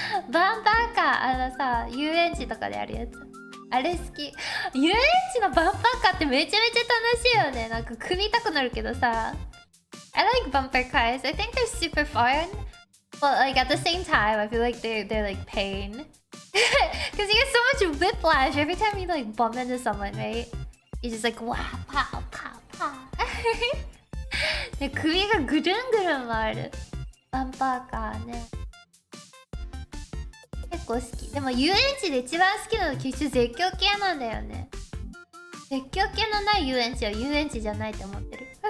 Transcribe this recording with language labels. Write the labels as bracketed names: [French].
[Japanese] バンパーカー、さ、遊園地とかであるやつ。あれ好き。遊園地のバンパーカーってめちゃめちゃ楽しいよね。なんか首痛くなるけどさ。 [English] I like bumper cars. I think they're super fun. But like at the same time, I feel like they're like pain. Because you get so much whiplash every time you like bump into someone, right? You're just like, wow, pow, pow, pow. [Japanese] で首がぐるんぐるん回る。バンパーカーね。結構好き。でも遊園地で一番好きなのきっと絶叫系なんだよね。絶叫系のない遊園地は遊園地じゃないと思ってる。